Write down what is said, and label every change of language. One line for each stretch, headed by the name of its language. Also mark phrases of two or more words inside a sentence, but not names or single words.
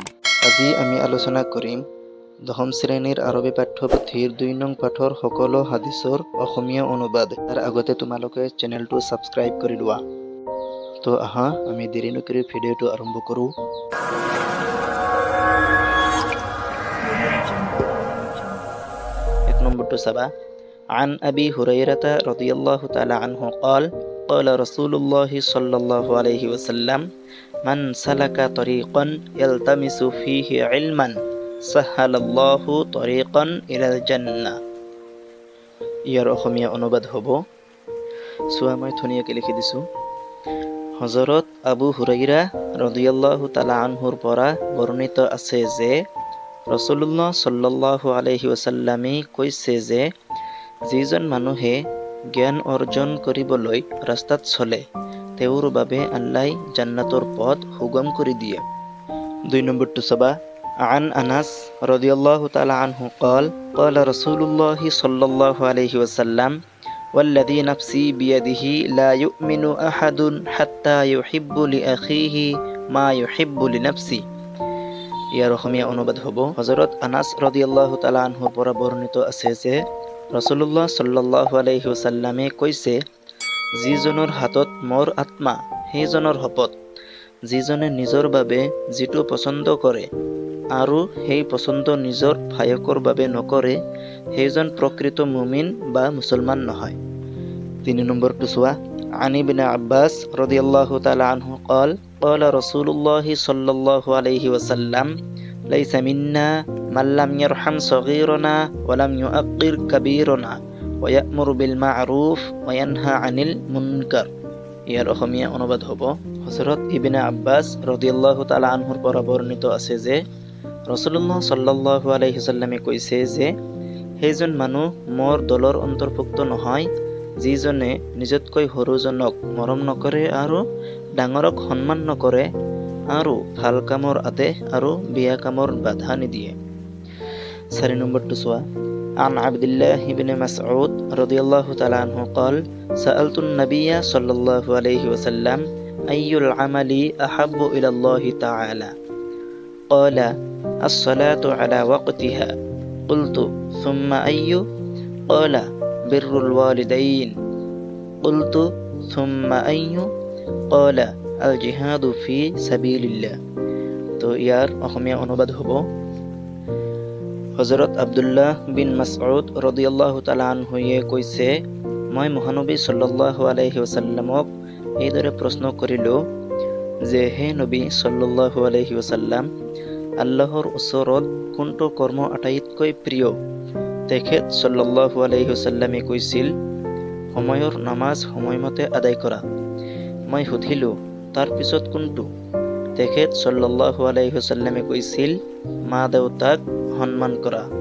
Assamese: আজি আমি আলোচনা কৰিম 10ম শ্ৰেণীৰ আৰবী পাঠ্যপুথিৰ 2 নং পাঠৰ সকলো হাদিছৰ অসমীয়া অনুবাদ। তাৰ আগতে তোমালোকে চেনেলটো ছাবস্ক্ৰাইব কৰি লোৱা। তো আহা আমি দেৰি নকৰি ভিডিঅ'টো আৰম্ভ কৰোঁ। এক নম্বৰটো চাবা।
Arabic: عن أبي هريرة رضي الله تعالى عنه قال قال رسول الله صلى الله عليه وسلم من سلك طريقا يلتمس فيه علما سهل الله طريقا إلى الجنة।
Assamese: ইয়াৰ অসমীয়া অনুবাদ হ'ব, চোৱা মই ধুনীয়াকৈ লিখি দিছোঁ। হযৰত আবু হুৰাইৰা
Arabic: رضي الله تعالى عنه
Assamese: পৰা বৰ্ণিত আছে যে ৰাসূলুল্লাহ
Arabic: صلى الله عليه وسلم
Assamese: কৈছে যে যিজন মানুহে জ্ঞান অৰ্জন কৰিবলৈ ৰাস্তাত চলে তেওঁৰ বাবে আল্লাহ জান্নাতৰ পথ সুগম কৰি দিয়ে। 2 নম্বৰটো চাবা।
Arabic: عن أنس رضي الله تعالى عنه قال قال رسول الله صلى الله عليه وسلم والذي نفسي بيده لا يؤمن أحد حتى يحب لأخيه ما يحب لنفسه।
Assamese: ইয়াৰ অসমীয়া অনুবাদ হ'ব, হযৰত আনাস
Arabic: رضي الله تعالى عنه
Assamese: পৰা বৰ্ণিত আছে যে ৰাসূলুল্লাহ
Arabic: صلى الله عليه وسلم
Assamese: কৈছে, যিজনৰ হাতত মোৰ আত্মা সেইজনৰ শপত, যিজনে নিজৰ বাবে যিটো পছন্দ কৰে আৰু সেই পছন্দ নিজৰ ভায়কৰ বাবে নকৰে সেইজন প্ৰকৃত মুমিন বা মুছলমান নহয়। 3 নম্বৰটো চোৱা।
Arabic: عن ابن عباس رضي الله تعالى عنه قال قال رسول الله صلى الله عليه وسلم ليس منا من لم يرحم صغيرنا ولم يؤقر كبيرنا ويأمر بالمعروف وينهى عن المنكر।
Assamese: ইয়াৰ অসমীয়া অনুবাদ হ'ব, হযৰত ইবনে আব্বাস
Arabic: رضي الله تعالى عنه
Assamese: পৰা বৰ্ণিত আছে যে ৰাসূলুল্লাহ
Arabic: صلى الله عليه وسلم
Assamese: কৈছে যে সেইজন মানুহ মোৰ দলৰ অন্তৰ্ভুক্ত নহয় যিজনে নিজতকৈ সৰুজনক মৰম নকৰে আৰু ডাঙৰক সন্মান নকৰে আৰু ভাল কামৰ আদেশ আৰু বেয়া কামৰ বাধা নিদিয়ে। 4 নম্বৰটো চোৱা।
Arabic: عن عبد الله بن مسعود رضي الله تعالى عنه قال سألت النبي صلى الله عليه وسلم أي العمل أحب إلى الله تعالى قال الصلاة على وقتها قلت ثم أي قال بر الوالدين قلت ثم أي قال الجهاد في سبيل الله।
Assamese: তো ইয়াৰ অসমীয়া অনুবাদ হ'ব, হযৰত আব্দুল্লাহ বিন মাসউদ
Arabic: رضي الله تعالى عنه
Assamese: কৈছে, মই মহানবী
Arabic: صلى الله عليه وسلم
Assamese: এইদৰে প্ৰশ্ন কৰিলোঁ যে হে নবী
Arabic: صلى الله عليه وسلم,
Assamese: আল্লাহৰ ওচৰত কোনটো কৰ্ম আটাইতকৈ প্ৰিয়? তেখেত
Arabic: صلى الله عليه وسلم
Assamese: কৈছিল, সময়ৰ নামাজ সময়মতে আদায় কৰা। মই সুধিলোঁ, তাৰ পিছত কোনটো? তেখেত
Arabic: صلى الله عليه وسلم
Assamese: কৈছিল, মা দেউতাক সন্মান কৰা।